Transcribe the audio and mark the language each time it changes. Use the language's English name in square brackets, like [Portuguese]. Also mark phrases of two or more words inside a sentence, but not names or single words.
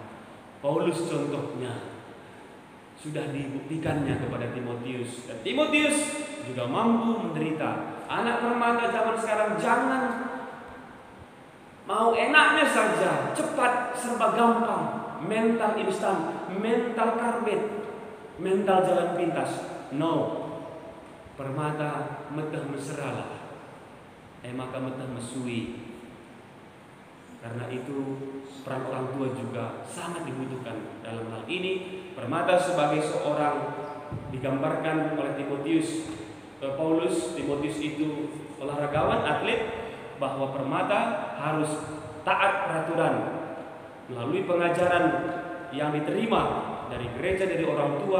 [Indonesian] Paulus contohnya sudah dibuktikannya kepada Timotius, dan Timotius juga mampu menderita. Anak permata zaman sekarang jangan mau enaknya saja, cepat, serba gampang, mental instan, mental karbit, mental jalan pintas. [Batak Karo] No, permata meteh meseralah, maka meteh mesui. [Indonesian] Karena itu peran orang tua juga sangat dibutuhkan dalam hal ini. Permata sebagai seorang digambarkan oleh Paulus. Timotius itu olahragawan, atlet, bahwa permata harus taat peraturan melalui pengajaran yang diterima dari gereja, dari orang tua.